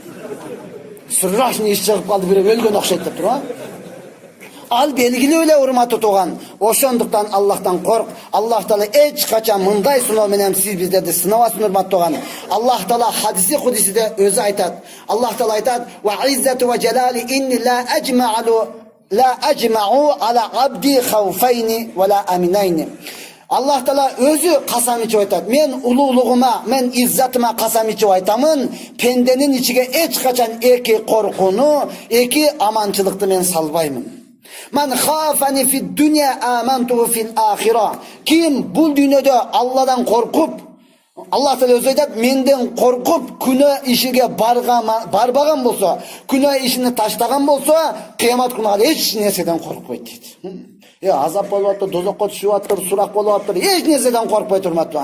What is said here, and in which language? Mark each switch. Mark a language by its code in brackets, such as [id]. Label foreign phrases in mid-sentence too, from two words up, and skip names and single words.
[ky] Сырашны иш чыгып калды, бирөө өлгөн окшойт деп туруп. Ал белгилүү эле, урматтуу туган. Ошондуктан Аллахтан корк. Аллах Таала эч качан мындай сыноо менен сиз биздерди сынабасын, урматтуу туган. Аллах Таала хадиси кудисиде өзү айтат. Аллах Таала айтат: [ar] "وعزتي وجلالي إني لا أجمع على عبدي خوفين ولا أمنين." [ky] Аллах Таала өзү касам ичип айтат: "Мен улуулугума, мен иззатыма касам ичип айтамын, пенденин ичиге эч качан эки коркууну, эки аманчылыкты мен салбаймын. [ar] من خافني في الدنيا أمنته في الآخرة." [ky] Ким бул дүйнөдө Алладан коркуп, Аллах Таала өзү айтат: "Менден коркуп күнөө ишиге барбаган болсо, күнөө ишини таштаган болсо, кыямат күнү эч нерседен коркпойт" дейт. Азап болуп атыр, дозокко түшүп атыр, сурак болуп атыр, эч нерседен коркпойт, урматтуу.